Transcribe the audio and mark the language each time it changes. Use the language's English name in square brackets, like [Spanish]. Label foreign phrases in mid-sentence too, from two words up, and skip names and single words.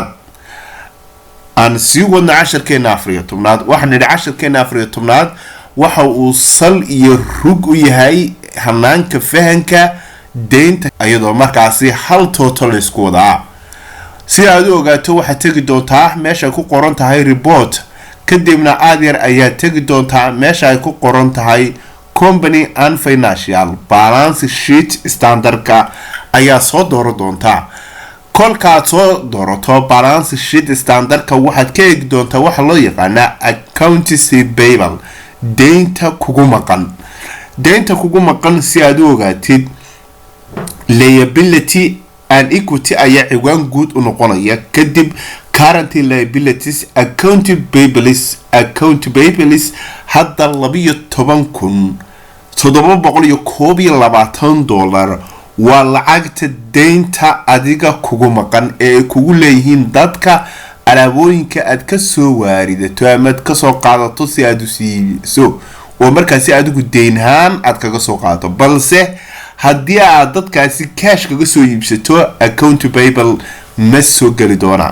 [Somali] aan sii wadno casharkeenan 14aad waxaan nidhi casharkeenan 14aad waxa uu sal iyo rug u yahay hanaanka fahanka deynta iyadoo markaasi hal total isku wadaa. si aad u ogaato waxaad tagi doontaa meesha ku qoran tahay report kadibna aad yar ayaa tagi doontaa meesha ay ku qoran tahay [English] company and financial balance sheet [Somali] standardka ayaa soo dooro doontaa. kolkaad soo doorato [English] balance sheet [Somali] standardka waxaad ka eegi doontaa waxa loo yaqaana [English] accounts payable [Somali] deynta kugu maqan si aad u ogaatid [English] liability and equity [Somali] ayaa ciwaan guud u noqonaya kadib [English] current liabilities account payables [Somali] hadda $12,721 waa lacagta deynta adiga kugu maqan ee kugu leeyihiin dadka alaabooyinka aad ka soo waaridato ama aad ka soo qaadato si aad u siiso oo markaasi adigu deynhaan aad kaga soo qaadato balse haddii aad dadkaasi cash kaga soo iibsato [English] account payable [Somali] ma soo gali doona.